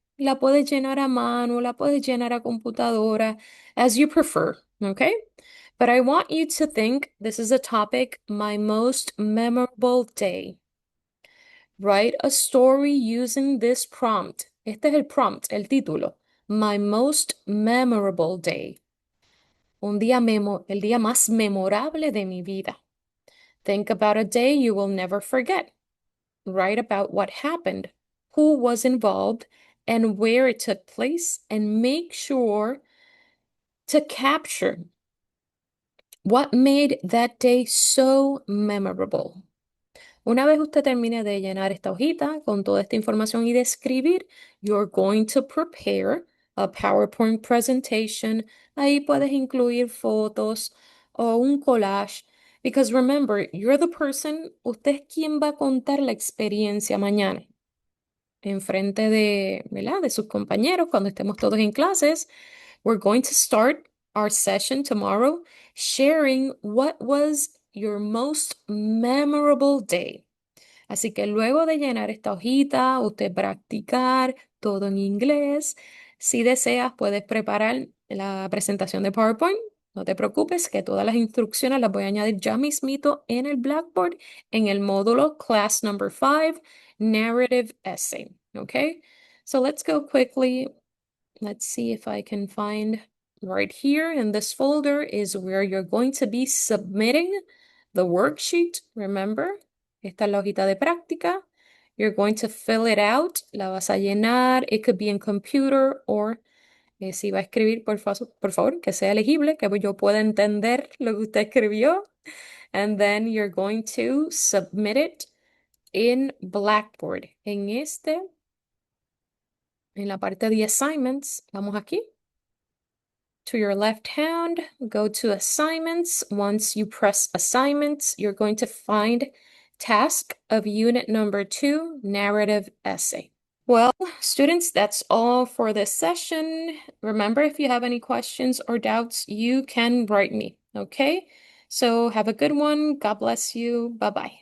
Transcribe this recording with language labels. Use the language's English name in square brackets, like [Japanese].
[Spanish] La puedes llenar a mano, la puedes llenar a computadora, [English] as you prefer, okay? But I want you to think, this is a topic, my most memorable day. Write a story using this prompt. [Spanish] Este es el prompt, el título. [English] My most memorable day. [Spanish] El día más memorable de mi vida. [English] Think about a day you will never forget. Write about what happened, who was involved, and where it took place, and make sure to capture what made that day so memorable. [Spanish] Una vez usted termine de llenar esta hojita con toda esta información y de escribir, [English] you're going to prepare a PowerPoint presentation. [Spanish] Ahí puedes incluir fotos o un collage. [English] Because remember, you're the person, [Spanish] usted es quien va a contar la experiencia mañana en frente de, ¿verdad? De sus compañeros cuando estemos todos en clases. [English] We're going to start our session tomorrow sharing what was your most memorable day. [Spanish] Así que luego de llenar esta hojita, usted practicar todo en inglés. Si deseas, puedes preparar la presentación de PowerPoint. No te preocupes, que todas las instrucciones las voy a añadir ya mismito en el Blackboard, en el módulo Class Number 5, Narrative Essay. [English] Okay? So let's go quickly. Let's see if I can find right here in this folder is where you're going to be submitting the worksheet. [Spanish] Remember, esta es la hojita de práctica. [English] You're going to fill it out. [Spanish] La vas a llenar. [English] It could be in computer or [Spanish] si va a escribir, por favor, que sea legible, que yo pueda entender lo que usted escribió. [English] And then you're going to submit it in Blackboard. [Spanish] En la parte de assignments, vamos aquí. [English] To your left hand, go to assignments. Once you press assignments, you're going to find task of unit number 2, narrative essay. Well, students, that's all for this session. Remember, if you have any questions or doubts, you can write me, okay? So have a good one. God bless you. Bye-bye.